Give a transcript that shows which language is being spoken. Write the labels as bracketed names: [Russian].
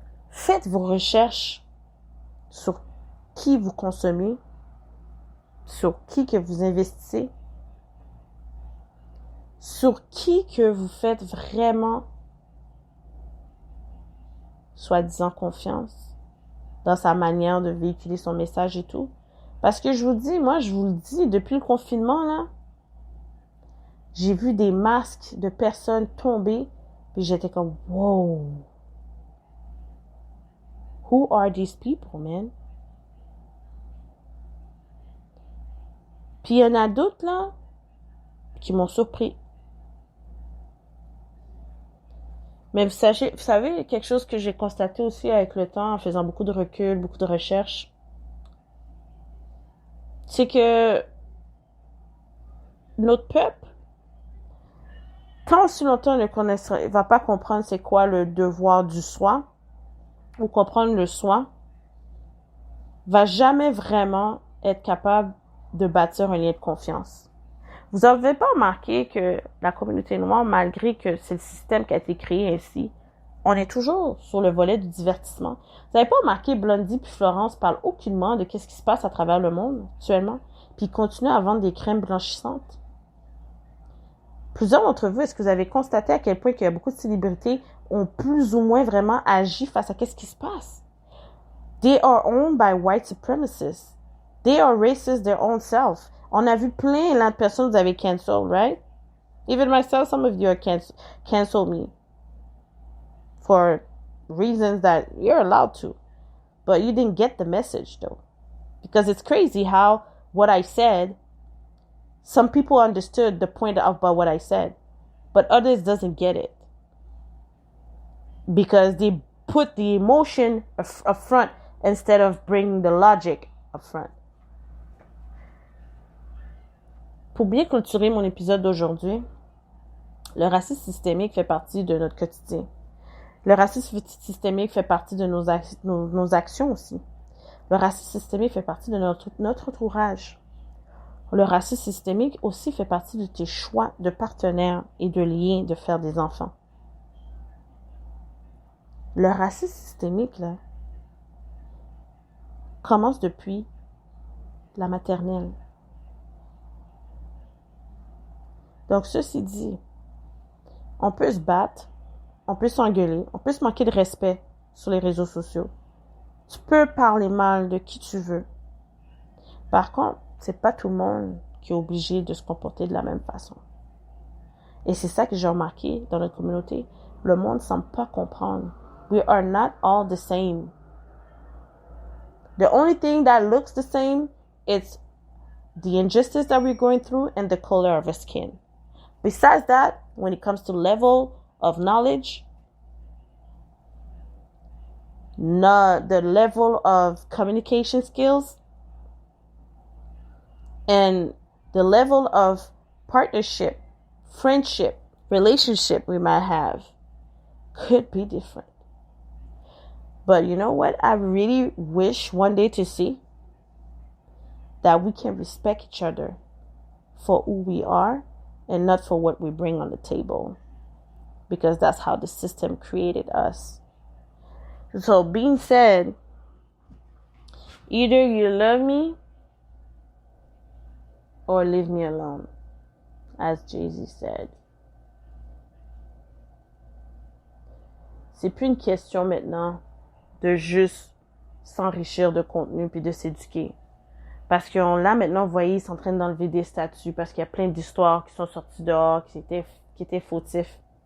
[French] Faites vos recherches sur qui vous consommez, sur qui que vous investissez, sur qui que vous faites vraiment, soi-disant, confiance dans sa manière de véhiculer son message et tout. Parce que je vous dis, moi, je vous le dis, depuis le confinement, là, j'ai vu des masques de personnes tomber, puis j'étais comme, wow. [English] Who are these people, man? [French] Puis il y en a d'autres, là, qui m'ont surpris. Mais vous savez, quelque chose que j'ai constaté aussi avec le temps, en faisant beaucoup de recul, beaucoup de recherches, c'est que notre peuple, tant aussi longtemps ne va pas comprendre c'est quoi le devoir du soi, ou comprendre le soi, va jamais vraiment être capable de bâtir un lien de confiance. Vous n'avez pas remarqué que la communauté noire, malgré que c'est le système qui a été créé ainsi, on est toujours sur le volet du divertissement. Vous n'avez pas remarqué Blondie puis Florence parlent aucunement de qu'est-ce qui se passe à travers le monde actuellement, puis ils continuent à vendre des crèmes blanchissantes. Plusieurs d'entre vous, est-ce que vous avez constaté à quel point qu'il y a beaucoup de célébrités ont plus ou moins vraiment agi face à qu'est-ce qui se passe? [English] They are owned by white supremacists. They are racist their own self. [French] On a vu plein de personnes que vous avez cancel, right? [English] Even myself, some of you are cancel me for reasons that you're allowed to. But you didn't get the message, though. Because it's crazy how what I said, some people understood the point about what I said, but others doesn't get it. Because they put the emotion up front instead of bringing the logic up front. [French] Pour bien clôturer mon épisode d'aujourd'hui, le racisme systémique fait partie de notre quotidien. Le racisme systémique fait partie de nos actions aussi. Le racisme systémique fait partie de notre entourage. Le racisme systémique aussi fait partie de tes choix de partenaires et de liens de faire des enfants. Le racisme systémique, là, commence depuis la maternelle. Donc, ceci dit, on peut se battre, on peut s'engueuler, on peut se manquer de respect sur les réseaux sociaux. Tu peux parler mal de qui tu veux. Par contre, c'est pas tout le monde qui est obligé de se comporter de la même façon. Et c'est ça que j'ai remarqué dans notre communauté. Le monde ne semble pas comprendre. [English] We are not all the same. The only thing that looks the same is the injustice that we're going through and the color of our skin. Besides that, when it comes to level of knowledge, the level of communication skills, and the level of partnership, friendship, relationship we might have could be different. But you know what? I really wish one day to see that we can respect each other for who we are and not for what we bring on the table. Because that's how the system created us. So being said, either you love me or leave me alone, as Jay-Z said. [French] C'est plus une question maintenant de juste s'enrichir de contenu puis de s'éduquer. Parce que là, maintenant, vous voyez, ils sont en train d'enlever des statuts parce qu'il y a plein d'histoires qui sont sorties dehors, qui étaient fautifs.